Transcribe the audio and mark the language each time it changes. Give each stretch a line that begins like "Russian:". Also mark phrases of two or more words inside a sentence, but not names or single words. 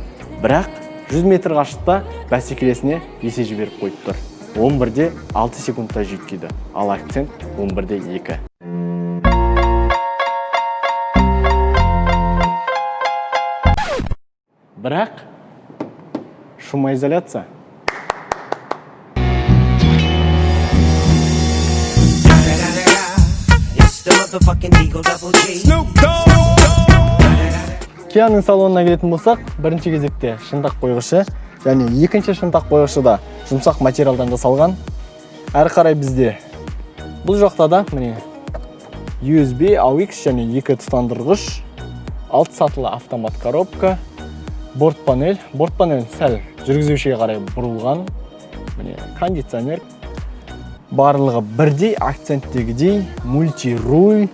Kazakh: Бірақ 100 метр қашықта бәсекелесіне есе жіберіп қойып тұр. 11.6 секундта жеткейді, ал Accent 11.2. Бірақ шумоизоляция.
English: It's the motherfucking Eagle Double G.
Kazakh: Кияның салонына келетін болсақ, бірінші кезекте шынтақ қойғышы, және екінші шынтақ қойғышы да жұмсақ материалдан жасалған. Әрі қарай бізде бұл жақта да міне USB, AUX және екі тұтандырғыш, 6 сатылы автомат коробка, борт панель сәл жүргізушіге қарай бұрылған, міне кондиционер, барлығы бірдей акценттегідей мультируль.